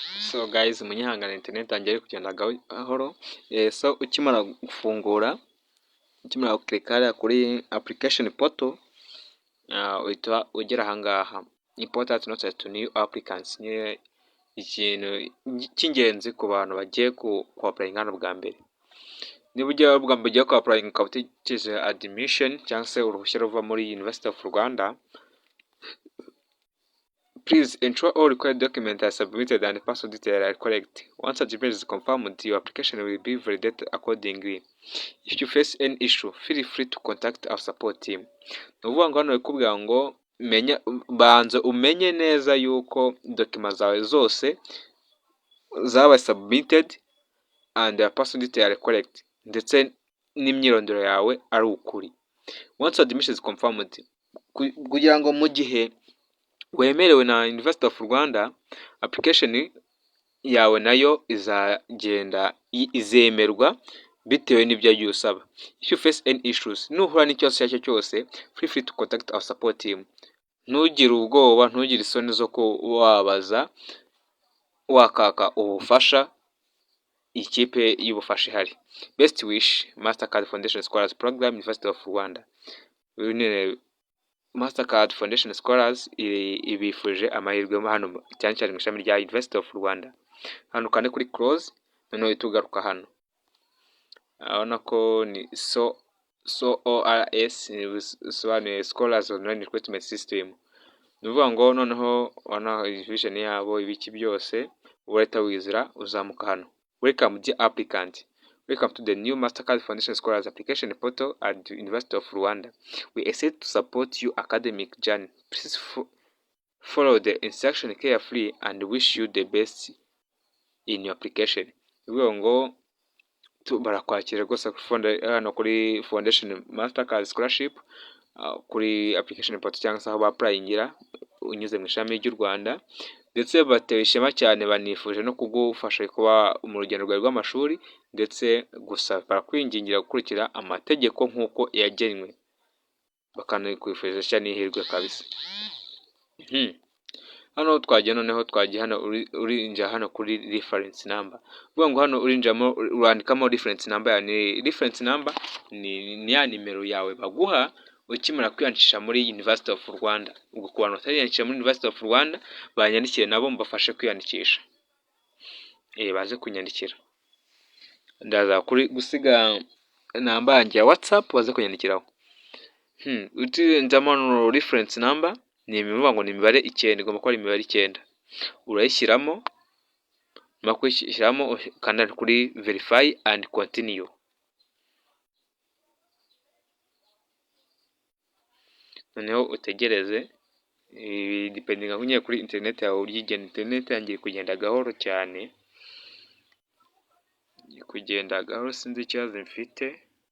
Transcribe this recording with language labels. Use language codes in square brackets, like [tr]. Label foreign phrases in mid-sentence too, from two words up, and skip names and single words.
[en] So guys, [rw] munyihangane internet yanjye ari kugenda gahoro. So ukimara gukirika hariya kuri [en] application portal, [rw] uhita ugera ahangaha [en] important notice to new applicants. [rw] Ni ikintu cy'ingenzi ku bantu bagiye ku applying hano bwa mbere. Niba ugiye ku applying ukaba utegereje admission cyangwa se uruhushya ruva muri University of Rwanda, [en] please ensure all required documents are submitted and personal details are correct. Once admission is confirmed, your application will be validated accordingly. If you face any issue, feel free to contact our support team. [rw] Ni ukuvuga ngo hano bikubwira ngo banza umenye neza yuko documents zawe zose zabaye submitted [en] and your personal details are correct, [rw] ndetse n'imyirondoro yawe ari ukuri. [en] Once admission is confirmed, [rw] kugira ngo mu gihe wemerewe na University of Rwanda, application yawe nayo izemerwa bitewe n'ibyo yagiye usaba. [en] If you face any issues, [rw] nuhura n'ikibazo icyo ari cyo cyose, [en] feel free to contact our support team. [rw] Ntugire ubwoba, ntugire isoni zo wabaza wakaka ubufasha ikipe y'ubufasha ihari. [en] Best wish, Mastercard Foundation Scholars Program, University of Rwanda. [rw] Mastercard Foundation Scholars ibifuje amahirwe hano cyane cyane mu ishami rya University of Rwanda. Hano kandi kuri close, noneho tugaruka hano. Urabona ko ni SORS bisobanuye Scholars Online Recruitment System. Ni ukuvuga ngo noneho wana vision yabo ibiki byose urahita wizira uzamuka hano. [en] Welcome dear applicant. Welcome to the new Mastercard Foundation Scholars Application Portal at the University of Rwanda. We excited to support your academic journey. Please follow the instruction carefully and wish you the best in your application. [rw] Bivuga ngo barakwakira rwose hano kuri Foundation Mastercard Scholarship, kuri [en] application portal [rw] cyangwa se aho bapurayingira unyuze mu ishami ry'u Rwanda, ndetse batewe ishema cyane banifuje no kugufasha kuba mu rugendo rwawe rw'amashuri, ndetse gusa barakwingingira gukurikira amategeko nk'uko yagenwe, bakanakwifuriza n'ihirwe kabisa. Hano twagiye noneho hano urinjira hano kuri [en] reference number. [rw] Vuga ngo hano urinjamo urandikamo [en] reference number. [rw] Ni [en] reference number [rw] ni ya nimero yawe baguha ukimara kwiyandikisha muri University of Rwanda. Ubwo ku bantu batariyandikisha muri University of Rwanda banyandikire nabo mbafashe kwiyandikisha. Baze kunyandikira. Ndaza kuri gusiga namba yanjye ya WhatsApp baze kunyandikiraho. Utinjamo [en] reference number [rw] ni imibare 9, igomba kuba ari imibare 9. Urayishyiramo, makwishyiramo kandi kuri [en] verify and continue. [rw] Noneho utegereze, depending aho kuri internet yawe urigenda. Internet yangiye kugenda gahoro cyane, sinzi ikibazo mfite.